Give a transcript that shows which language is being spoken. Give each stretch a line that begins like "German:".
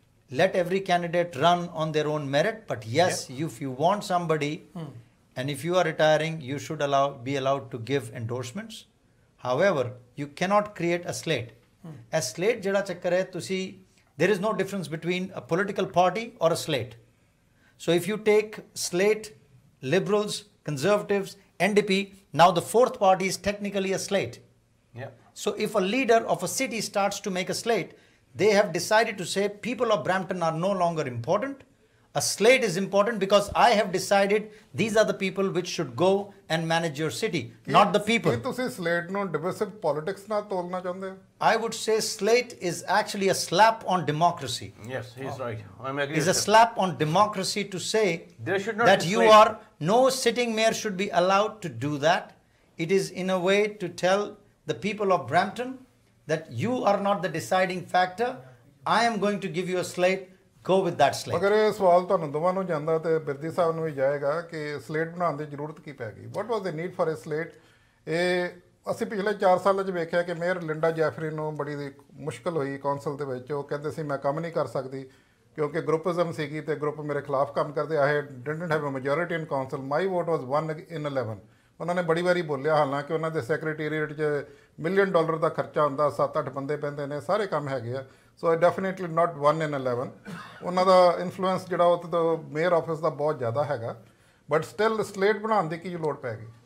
English: let every candidate run on their own merit but yes if you want somebody and if you are retiring you should be allowed to give endorsements however you cannot create a slate a slate
Punjabi: jehda chakkar hai tusi
English: there is no difference between a political party or a slate so if you take slate liberals conservatives NDP now the fourth party is technically a slate so if a leader of a city starts to make a slate they have decided to say people of Brampton are no longer important. A slate is important because I have decided these are the people which should go and manage your city, not the people.
Punjabi: ਕੀ ਤੁਸੀਂ slate ਨੂੰ
English: divisive politics
Punjabi: ਨਾਲ ਤੋਲਣਾ ਚਾਹੁੰਦੇ ਹੋ?
English: I would say slate is actually a slap on democracy. Yes, he's right. I'm agree. It's a slap on democracy to say that you are no sitting mayor should be allowed to do that. It is in a way to tell the people of Brampton that you are not the deciding factor. I am going to give you a slate. Go with that slate.
Punjabi: ਅਗਰ ਇਹ ਸਵਾਲ ਤੁਹਾਨੂੰ ਦੋਵਾਂ ਨੂੰ ਜਾਂਦਾ ਤੇ ਬਿਰਦੀ ਸਾਹਿਬ ਨੂੰ ਵੀ ਜਾਏਗਾ ਕਿ ਸਲੇਟ ਬਣਾਉਣ ਦੀ ਜ਼ਰੂਰਤ ਕੀ ਪੈ ਗਈ
English: what was the need for a slate
Punjabi: ਇਹ ਅਸੀਂ ਪਿਛਲੇ 4 ਸਾਲਾਂ 'ਚ ਵੇਖਿਆ ਕਿ ਮੇਅਰ ਲਿੰਡਾ ਜੈਫਰੀ ਨੂੰ ਬੜੀ ਮੁਸ਼ਕਲ ਹੋਈ ਕੌਂਸਲ ਦੇ ਵਿੱਚ ਉਹ ਕਹਿੰਦੇ ਸੀ ਮੈਂ ਕੰਮ ਨਹੀਂ ਕਰ ਸਕਦੀ ਕਿਉਂਕਿ ਗਰੁੱਪਿਜ਼ਮ ਸੀਗੀ ਤੇ ਗਰੁੱਪ ਮੇਰੇ ਖਿਲਾਫ ਕੰਮ ਕਰਦੇ ਆਏ
English: didn't have a majority in council my vote was 1 in 11
Punjabi: ਉਹਨਾਂ ਨੇ ਬੜੀ ਵਾਰੀ ਬੋਲਿਆ ਹਾਲਾਂਕਿ ਉਹਨਾਂ ਦੇ ਸੈਕਟਰੀਏਟ 'ਚ $1 million ਦਾ ਖਰਚਾ ਹੁੰਦਾ 7-8 ਬੰਦੇ ਪੈਂਦੇ ਨੇ ਸਾਰੇ ਕੰਮ ਹੈਗੇ ਆ
English: so definitely not 1 in 11
Punjabi: ਉਹਨਾਂ ਦਾ ਇਨਫਲੂਐਂਸ ਜਿਹੜਾ ਉਹ ਤਾਂ ਮੇਅਰ ਆਫਿਸ ਦਾ ਬਹੁਤ ਜ਼ਿਆਦਾ ਹੈਗਾ ਬਟ ਸਟਿਲ ਸਲੇਟ ਬਣਾਉਣ ਦੀ ਕੀ ਲੋੜ ਪੈ ਗਈ